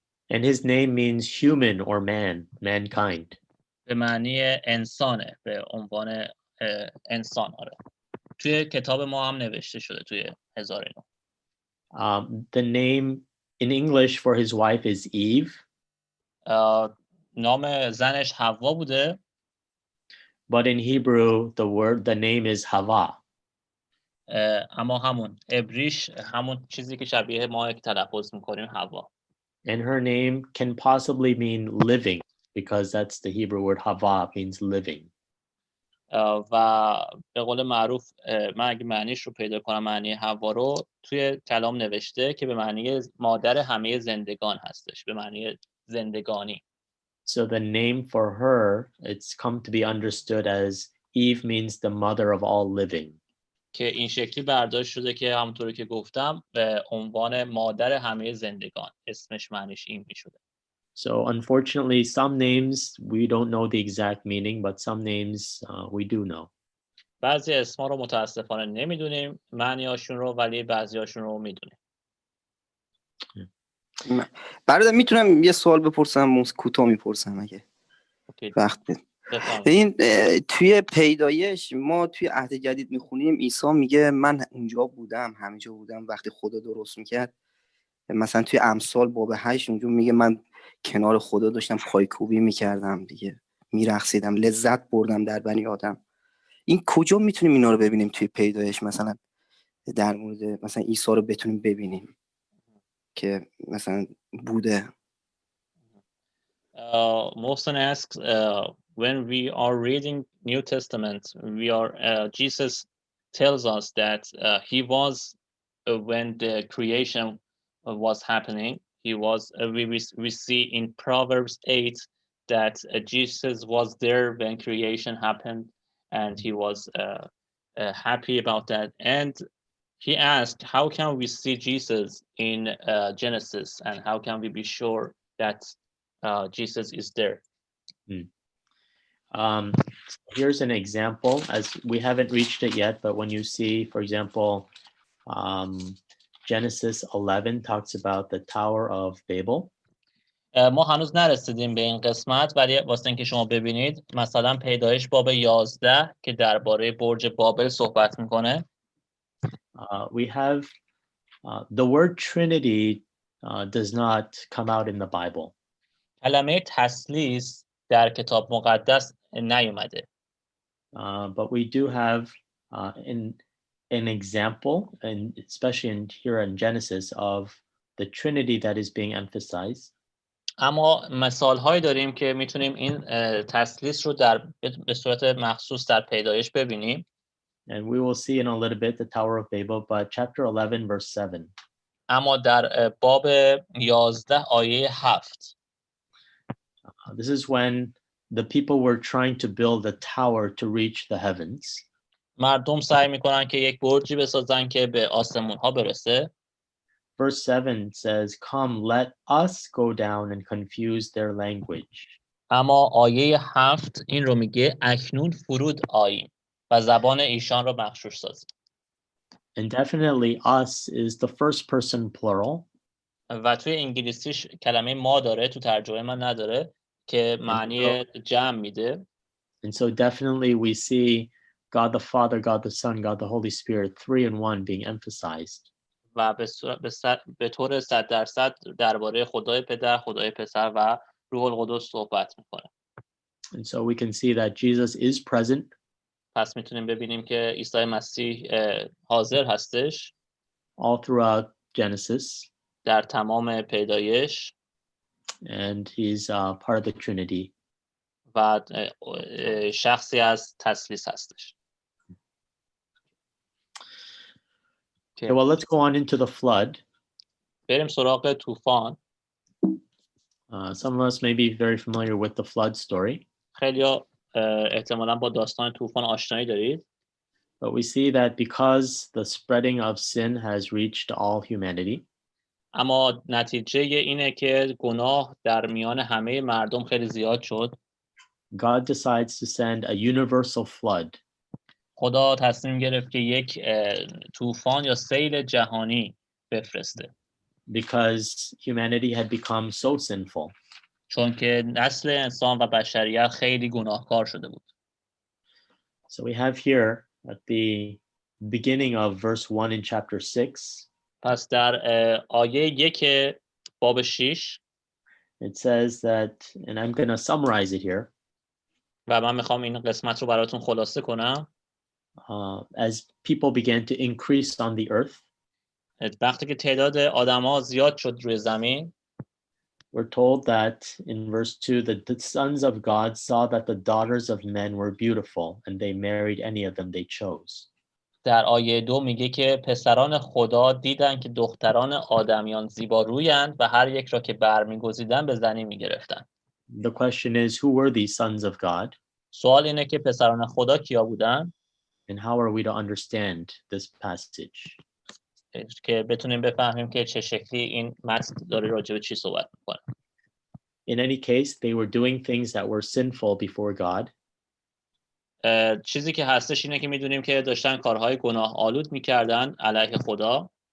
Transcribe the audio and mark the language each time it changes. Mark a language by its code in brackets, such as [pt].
[en] And his name means human or mankind. [fa] به معنی انسانه، به عنوان انسان. آره. توی کتاب ما هم نوشته شده توی 1009. [en] The name in English for his wife is Eve. [fa] نام زنش حوا بوده. [en] But in Hebrew the name is Hava. [fa] اما همون عبریش همون چیزی که شبیه ما که تلفظ میکنیم حوا. [en] And her name can possibly mean living because that's the Hebrew word hava, means living. [fa] و به قول معروف من اگه معنیش رو پیدا کنم معنی حوا رو توی کلام نوشته که به معنی مادر همه زندگان هستش، به معنی زندگانی. [en] So the name for her, it's come to be understood as Eve means the mother of all living. [fa] که این شکلی برداشت شده که همونطوری که گفتم به عنوان مادر همه زندگان اسمش معنیش این میشده. [en] So unfortunately, some names we don't know the exact meaning, but some names we do know. [fa] بعضی اسما رو متاسفانه نمیدونیم معنیاشون رو، ولی بعضیاشون رو میدونیم. برادر میتونم یه سوال بپرسم؟ کوتاه میپرسم اگه وقت بده. این توی پیدایش ما توی عهد جدید میخونیم عیسی میگه من اونجا بودم، همینجا بودم وقتی خدا درست میکرد. مثلا توی امثال باب 8 اونجا میگه من کنار خدا داشتم پایکوبی میکردم دیگه، میرقصیدم، لذت بردم در بنی آدم. این کجا میتونیم اینا رو ببینیم توی پیدایش؟ مثلا در مورد مثلا عیسی رو بتونیم ببینیم که مثلا بوده. [en] Mohsen asks, when we are reading New Testament, Jesus tells us that he was when the creation was happening. He was. We see in Proverbs 8 that Jesus was there when creation happened, and he was happy about that. And he asked, how can we see Jesus in Genesis, and how can we be sure that Jesus is there? Here's an example, as we haven't reached it yet, but when you see, for example, Genesis 11 talks about the Tower of Babel. [fa] ما هنوز نرسیدیم به این قسمت، ولی واسه اینکه شما ببینید مثلا پیدایش باب 11 که درباره برج بابل صحبت میکنه. [en] We have the word Trinity does not come out in the Bible. [fa] کلمه تثلیث در کتاب مقدس نیومده. [en] But we do have an example, and especially here in Genesis, of the Trinity that is being emphasized. [fa] اما مثال‌هایی داریم که میتونیم این تثلیث رو به صورت مخصوص در پیدایش ببینیم. [en] And we will see in a little bit the Tower of Babel, but chapter 11 verse 7. [fa] اما در باب 11 آیه 7. [en] This is when the people were trying to build a tower to reach the heavens. [fa] مردم سعی میکنن که یک برجی بسازن که به آسمون‌ها برسه. [en] Verse 7 says, "Come, let us go down and confuse their language." [fa] اما آیه 7 این رو میگه اکنون فرود آییم و زبان ایشان را مغشوش سازیم. [en] And definitely us is the first person plural. [fa] و توی انگلیسیش کلمه ما داره، تو ترجمه من نداره که معنی جمع میده. [en] And so definitely we see God the Father, God the Son, God the Holy Spirit, 3 in 1 being emphasized. [fa] و به طور 100% درباره خدای پدر، خدای پسر و روح القدس صحبت میکنه. [en] And so we can see that Jesus is present. [fa] پس میتونیم ببینیم که عیسی مسیح حاضر هستش. [en] All throughout Genesis. [fa] در تمام پیدایش. [en] And he's part of the Trinity. [fa] و شخصی از تثلیث هستش. [en] Okay, well, let's go on into the flood. [fa] بریم سراغ طوفان. [en] Some of us may be very familiar with the flood story. [fa] خیلی احتمالاً با داستان طوفان آشنایی دارید. [en] But we see that because the spreading of sin has reached all humanity. [fa] اما نتیجه اینه که گناه در میان همه مردم خیلی زیاد شد. [en] God decides to send a universal flood. [fa] خدا تصمیم گرفت که یک طوفان یا سیل جهانی بفرسته. [en] Because humanity had become so sinful. [fa] چون که نسل انسان و بشریت خیلی گناهکار شده بود. [en] So we have here at the beginning of verse 1 in chapter 6. [fa] پس در آیه 1 باب 6 [en] it says that, and I'm going to summarize it here. [fa] و من میخوام این قسمت رو براتون خلاصه کنم. [en] as people began to increase on the earth, [fa] وقتی که تعداد آدم‌ها زیاد شد روی زمین، [en] we're told that in verse 2 that the sons of God saw that the daughters of men were beautiful and they married any of them they chose. [fa] در آیه 2 میگه که پسران خدا دیدن که دختران آدمیان زیبارویند و هر یک را که برمیگزیدن به زنی میگرفتن. [en] The question is, who were these sons of God? [fa] سوال اینه که پسران خدا کیا بودن؟ [en] And how are we to understand this passage? [fa] که بتونیم بفهمیم که چه شکلی این متن داره راجع به چی صحبت میکنه. [en] In any case, they were doing things that were sinful before God. [fa] چیزی که هستش اینه که میدونیم که داشتن کارهای گناه آلود میکردن علیه خدا.